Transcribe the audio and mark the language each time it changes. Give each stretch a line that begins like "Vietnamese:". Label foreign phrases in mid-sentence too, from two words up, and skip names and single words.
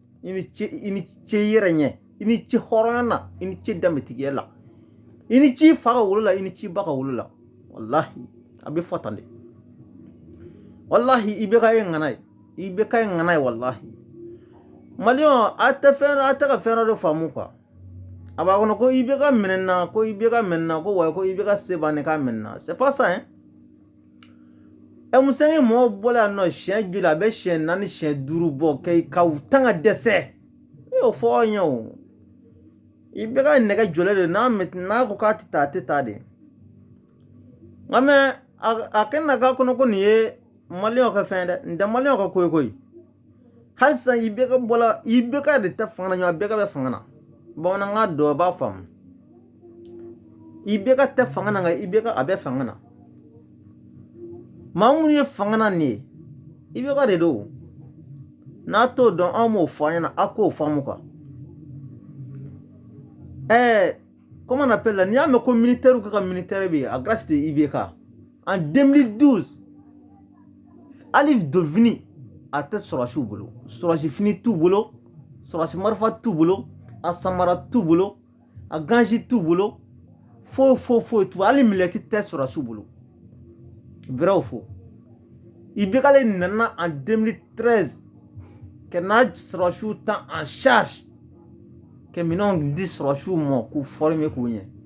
Bambara: yɛrɛ ɲɛ i ni ce hɔrɔnya na i ni ce danbetigiya la i ni ci fa ka wolo la i ni ci ba ka wolo la wallahi a bɛ fɔ tan de wallahi i bɛ ka ye ŋana ye wallahi Malion a tɛ ka fɛn dɔ faamu quoi a b'a kɔnɔ ko i bɛ ka minɛ na ko wa ko i bɛ ka se banni ka minɛ na
French: c'est pas ça hein
Bambara: musange mɔgɔw bɔla yan nɔ siɲɛ joli a bɛ siɲɛ 4 siɲɛ 5 bɔ ka tan ka dɛsɛ e y'o fɔ aw ɲɛ o i bɛ ka nɛgɛ jɔlen de n'a ko k'a tɛ taa a tɛ taa de nka mɛ a kɛnɛ k'a kɔnɔ ko nin ye Malion ka fɛn dɛ nin tɛ Malion ka ko ye koyi hali sisan i bɛ ka de tɛ fanga na ɲɔgɔn bɛɛ ka bɛ fanga na bamanankan dɔ b'a faamu i bɛ ka tɛ fanga na nka i bɛ ka a bɛ fanga na maa minnu ye fanga na nin ye i bɛ ka de don n'a t'o dɔn anw m'o fɔ an ɲɛna a k'o faamu quoi
French: comment on appelle là
Bambara: n'i y'a mɛn ko militaire ka militaire bɛ yen a
French: grâce de IBK
Bambara: en 2012 Alif Dovini a tɛ sɔrɔsiw bolo sɔrɔsi fini t'u bolo sɔrɔsi marifa t'u bolo a samara t'u bolo a ganji t'u bolo foyi t'u hali milɛti tɛ sɔrɔsiw bolo vrai fo IBK le nana en 2013 ka n'a sɔrɔsiw ta
French: en charge
Bambara: ka minɛnw di sɔrɔsiw ma k'u former k'u ɲɛ